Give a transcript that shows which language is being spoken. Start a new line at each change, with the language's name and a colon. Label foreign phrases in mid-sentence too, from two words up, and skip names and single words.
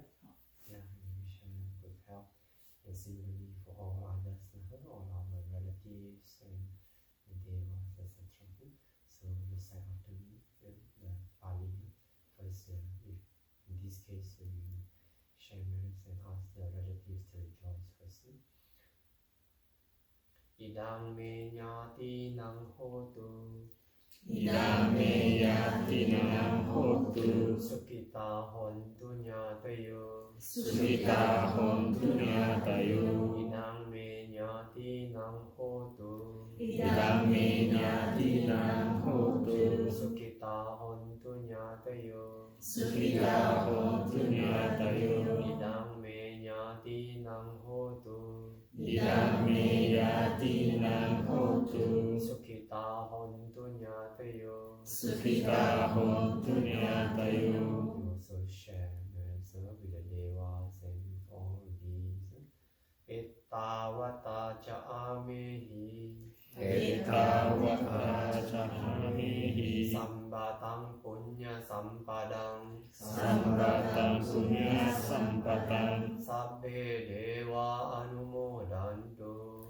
English: Yeah, we wish her good health. And similarly for all others, all our relatives and devas, etc. So recite after me the Pali. First, in this case, we share merits and ask the relatives to rejoice first.
Pali: Idang me nyati nang hotu. Idang me yati nang hotu. Sukita hontu nyatayo. Sukita hontu nyatayo. Idang me nyati nang hotu. Idang me nyati nang hotu. Sukita hontu nyatayo. Sukita hontu nyatayo. Idang me nyati nang hotu. Idang me yati nang hotu. Sukita hontu nyatayo. Sukita hontu nyatayo.
English: We also share merits with the devas and with all these.
Pali: Ettavata cha amehi. Ettavata cha amehi. Sambatang punya sampadang. Sambatang punya sampadang. Sabbe deva anumodantu.